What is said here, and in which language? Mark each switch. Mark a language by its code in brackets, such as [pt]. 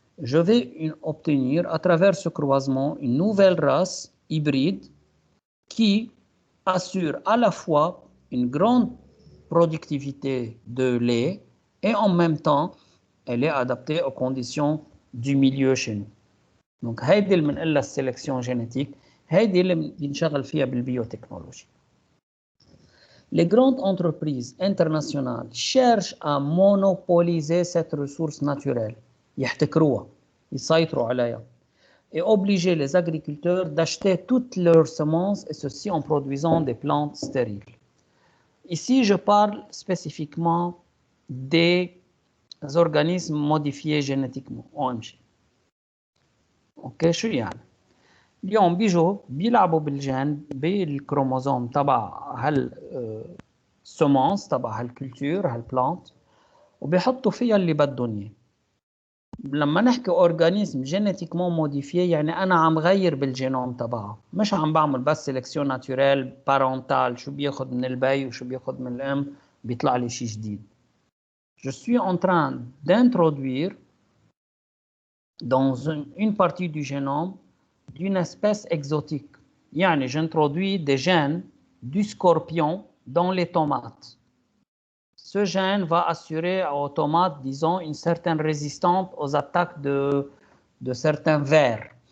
[fr] Je vais obtenir à travers ce croisement une nouvelle race hybride qui assure à la fois une grande productivité de lait et en même temps elle est adaptée aux conditions du milieu chez nous. [ar] Donc هيدي اللي بنقول لها السيلكسيون جينيتيك، هيدي اللي بنشغل فيها بالبيوتكنولوجي. [fr] Les grandes entreprises internationales cherchent à monopoliser cette ressource naturelle, [ar] يحتكروها، يسيطروا عليها، [fr] et obliger les agriculteurs d'acheter toutes leurs semences, et ceci en produisant des plantes stériles. Ici, je parle spécifiquement des organismes modifiés génétiquement, OMG. [ar] اوكي، شو يعني؟ اليوم بيجوا بيلعبوا بالجين بالكروموزوم تبع هالسومانس تبع هالكولتور هالبلانت وبيحطوا فيها اللي بدهم اياه. لما نحكي اورجانيزم جينيتيكمون موديفيي يعني انا عم غير بالجينوم تبعه، مش عم بعمل بس سيلكسيون ناتوريل بارونتال، شو بياخذ من البي وشو بياخذ من الام بيطلع لي شيء جديد. [fr] Je suis en train d'introduire dans une partie du génome d'une espèce exotique. يعني j'introduis des gènes du scorpion dans les tomates. Ce gène va assurer aux tomates, disons, une certaine résistance aux attaques de certains vers.